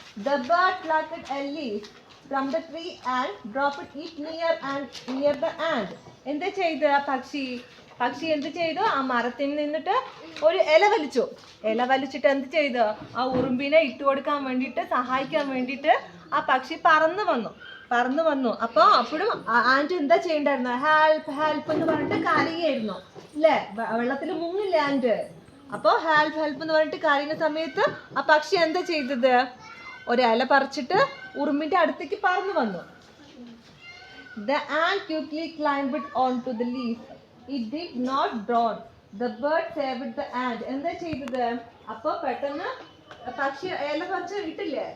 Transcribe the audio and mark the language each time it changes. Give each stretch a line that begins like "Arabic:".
English: The bird plucked a leaf from the tree and dropped it near the ant.
Malayalam: എന്താ ചെയ്ത പക്ഷി എന്ത് ചെയ്തു? ആ മരത്തിൽ നിന്നിട്ട് ഒരു ഇല വലിച്ചിട്ട് എന്ത് ചെയ്തു? ആ ഉറുമ്പിനെ ഇട്ടുകൊടുക്കാൻ വേണ്ടിയിട്ട് സഹായിക്കാൻ വേണ്ടിയിട്ട് ആ പക്ഷി പറന്നു വന്നു. അപ്പോഴും ആൻറ്റ് എന്താ ചെയ്യണ്ടായിരുന്നു? ഹെൽപ്പ് എന്ന് പറഞ്ഞിട്ട് കരയായിരുന്നു അല്ലേ? വെള്ളത്തിൽ മുങ്ങില്ല ആൻറ്റ്. അപ്പോൾ ഹെൽപ്പ് എന്ന് പറഞ്ഞിട്ട് കരയുന്ന സമയത്ത് ആ പക്ഷി എന്താ ചെയ്തത്? ഒരു ഇല പറിച്ചിട്ട് ഉറുമ്പിന്റെ അടുത്തേക്ക് പറന്നു വന്നു.
English: The ant quickly climbed onto the leaf. It did not drown. The bird saved the ant.
Malayalam: എന്താ ചെയ്തത്? അപ്പൊ പെട്ടെന്ന് പക്ഷി ഇല പറിച്ച് ഇട്ടില്ലേ?